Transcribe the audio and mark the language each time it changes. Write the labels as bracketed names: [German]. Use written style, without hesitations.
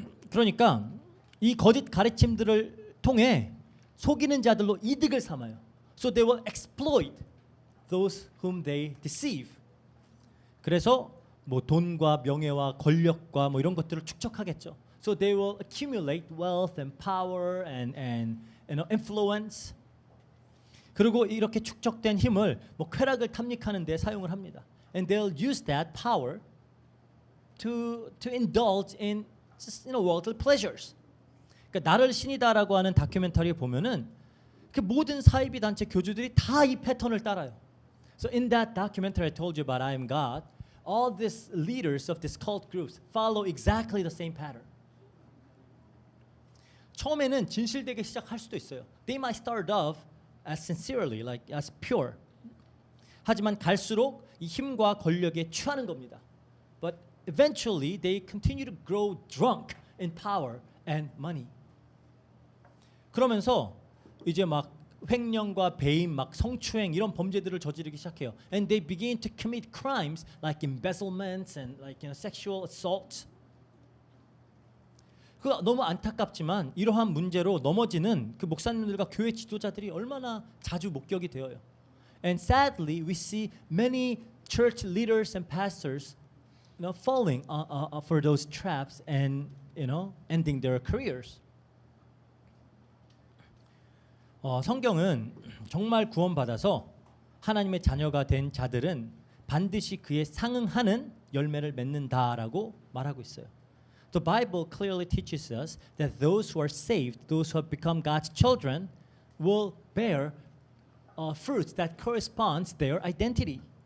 [Korean] 그러니까 이 거짓 가르침들을 통해 속이는 자들로 이득을 삼아요. [English] So they will exploit those whom they deceive. [Korean] 그래서 뭐 돈과 명예와 권력과 뭐 이런 것들을 축적하겠죠. [English] So they will accumulate wealth and power and influence. [Korean] 그리고 이렇게 축적된 힘을 뭐 쾌락을 탐닉하는 데 사용을 합니다. [English] And they'll use that power to indulge in just, worldly pleasures. [Korean] 그러니까 나를 신이다라고 하는 다큐멘터리에 보면은 그 모든 사이비 단체 교주들이 다 이 패턴을 따라요. [English] So in that documentary I told you about I am God, all these leaders of these cult groups follow exactly the same pattern. [Korean] 처음에는 진실되게 시작할 수도 있어요. [English] They might start off as sincerely, like as pure. [Korean] 하지만 갈수록 이 힘과 권력에 취하는 겁니다. [English] But eventually they continue to grow drunk in power and money. [Korean] 그러면서 이제 막 횡령과 배임, 막 성추행 이런 범죄들을 저지르기 시작해요. [English] And they begin to commit crimes like embezzlements and like sexual assault. [Korean] 그 너무 안타깝지만 이러한 문제로 넘어지는 그 목사님들과 교회 지도자들이 얼마나 자주 목격이 되어요. [English] And sadly, we see many church leaders and pastors, falling for those traps and ending their careers. [Korean] 성경은 정말 구원받아서 하나님의 자녀가 된 자들은 반드시 그에 상응하는 열매를 맺는다라고 말하고 있어요. [English] The Bible clearly teaches us that those who are saved, those who have become God's children, will bear fruits that corresponds their identity.